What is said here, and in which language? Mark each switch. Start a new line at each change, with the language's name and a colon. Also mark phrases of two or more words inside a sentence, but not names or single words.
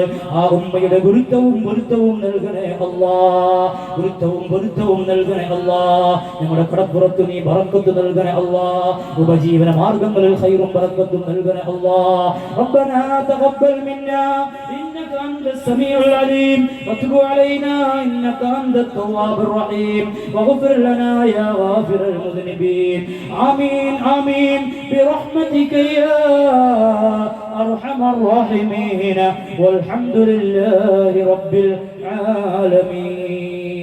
Malayalam: ആ ഉമ്മയുടെ ഗുരുത്വവും പൊരുത്തവും നൽകണേ അല്ലാഹ്. ഗുരുത്വവും പൊരുത്തവും നൽകണേ അല്ലാഹ്. ഞങ്ങളുടെ കടപ്പുറത്ത് നീ ബറക്കത്ത് നൽകണേ അല്ലാഹ്. ഉപജീവന മാർഗങ്ങളിൽ ഖൈറും ബറക്കത്തും നൽകണേ അല്ലാഹ്.
Arabic: ربنا تقبل منا إنك إنك أنت السميع العليم وتب علينا إنك أنت التواب الرحيم واغفر لنا يا غافر المذنبين آمين آمين برحمتك يا أرحم الراحمين والحمد لله رب العالمين.